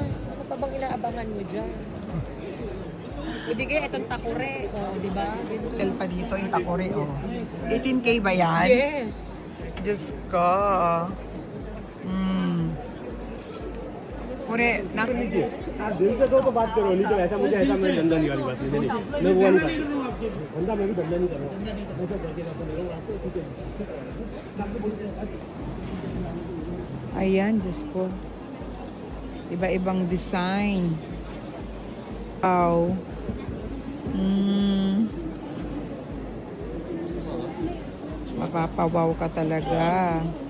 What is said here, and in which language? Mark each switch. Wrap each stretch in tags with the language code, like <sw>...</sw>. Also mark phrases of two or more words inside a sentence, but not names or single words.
<tl>Ano pa bang inaabangan mo dyan? Hindi kaya itong takure. Oh, di ba? Hotel pa dito, yung Takore oh. 18K ba yan? Yes. Diyos ko. Ure, na...</tl> <hi>आप दिल से दो तो बात करो नहीं तो ऐसा मुझे ऐसा मैं धंधा नहीं वाली बात नहीं मैं वो नहीं करता धंधा मैं भी धंधा नहीं कर रहा ऐसा करके</hi> <tl>Ayan, Diyos ko. Iba-ibang design. Wow. Mapapawaw ka talaga.</tl>